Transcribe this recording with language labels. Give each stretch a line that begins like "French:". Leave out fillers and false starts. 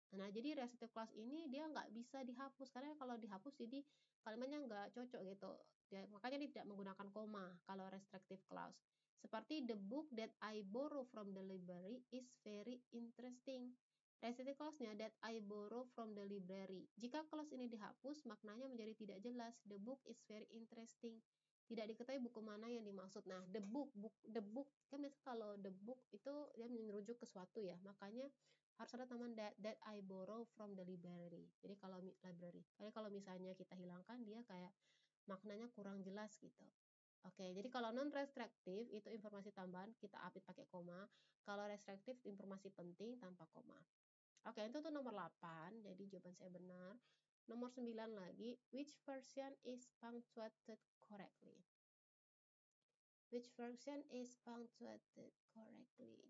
Indonesian: Nah, jadi restrictive clause ini dia nggak bisa dihapus karena kalau dihapus jadi kalimatnya nggak cocok gitu. Makanya dia tidak menggunakan koma kalau restrictive clause. Seperti
English: the book that I borrow from the library is very interesting. Restrictive clause-nya that I borrow from the library.
Indonesian: Jika clause ini dihapus, maknanya menjadi tidak jelas.
English: The book is very interesting.
Indonesian: Tidak diketahui buku mana yang dimaksud. Nah, the book kan biasanya kalau the book itu dia merujuk ke suatu ya. Makanya harus ada tambahan
English: that I borrow from the library.
Indonesian: Jadi kalau library. Kalau misalnya kita hilangkan, dia kayak maknanya kurang jelas gitu. Oke, jadi kalau non-restrictive itu informasi tambahan kita apit pakai koma. Kalau restrictive informasi penting tanpa koma. Oke, itu tuh nomor 8, jadi jawaban saya benar. Nomor 9 lagi,
English: which version is punctuated correctly? Which version is punctuated correctly?